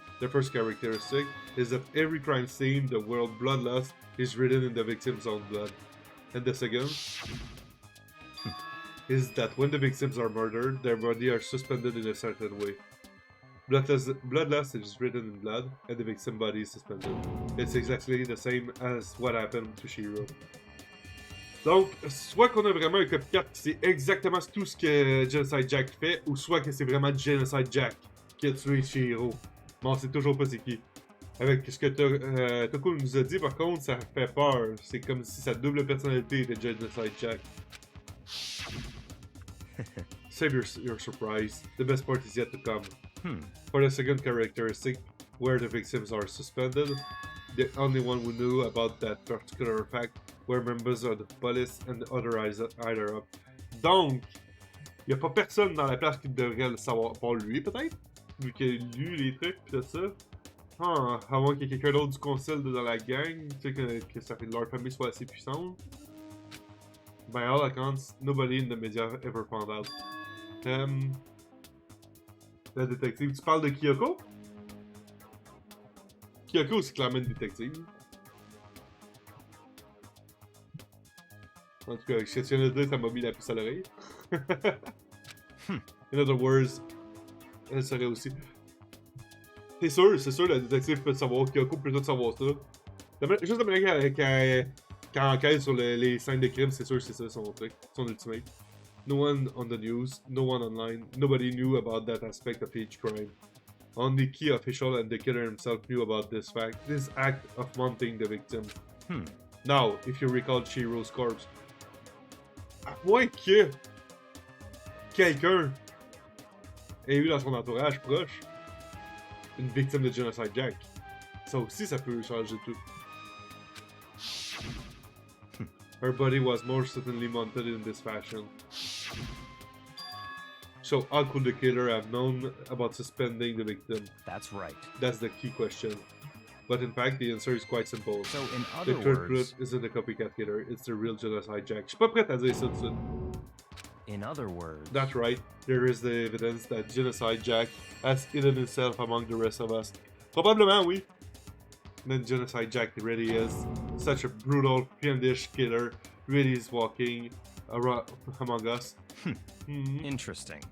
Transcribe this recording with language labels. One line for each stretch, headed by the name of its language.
English: The first characteristic is that every crime scene, the word bloodlust, is written in the victim's own blood. And the second is that when the victims are murdered, their bodies are suspended in a certain way. Bloodlust is written in blood, and the victim's body is suspended. It's exactly the same as what happened to Shiro.
French: Donc, soit qu'on a vraiment un copycat qui sait exactement tout ce que Genocide Jack fait, ou soit que c'est vraiment Genocide Jack qui a tué Shiro. Mais on sait toujours pas c'est qui. Avec ce que Toko nous a dit, par contre, ça fait peur. C'est comme si sa double personnalité était Genocide Jack.
English: Save your surprise. The best part is yet to come. For the second characteristic, where the victims are suspended, the only one who knew about that particular fact were members of the police and the other higher up.
French: Donc, il n'y a pas personne dans la place qui devrait le savoir, pas lui peut-être, vu qu'il a lu les trucs pis tout ça. À moins qu'il y ait quelqu'un d'autre du conseil dans la gang, tu sais que ça fait que leur famille soit assez puissante.
English: By all accounts, nobody in the media ever found out.
French: La détective, tu parles de Kyoko? Kyoko, c'est clairement une détective. En tout cas, ce que tu viens de dire, ça m'a mis la puce à l'oreille.
English: In other words,
French: elle serait aussi. C'est sûr, la détective peut savoir, Kyoko peut tout savoir ça. Juste la manière qu'elle enquête sur les scènes de crime, c'est sûr que c'est ça son truc, son ultimate.
English: No one on the news, no one online, nobody knew about that aspect of each crime. Only key official and the killer himself knew about this fact, this act of mounting the victim. Now, if you recall Shiro's corpse,
French: à moins que quelqu'un ait eu dans son entourage proche une victime de Genocide Jack, ça aussi ça peut changer tout.
English: Her body was more certainly mounted in this fashion. So how could the killer have known about suspending the victim? That's right. That's the key question. But in fact, the answer is quite simple. So in other The culprit words... isn't a copycat killer, it's the real Genocide Jack.
French: Je suis pas prêt à dire ça tout de suite.
English: In other words... That's right. There is the evidence that Genocide Jack has hidden himself among the rest of us.
French: Probablement, oui.
English: Then Genocide Jack really is such a brutal, fiendish killer really is walking around among us. Interesting.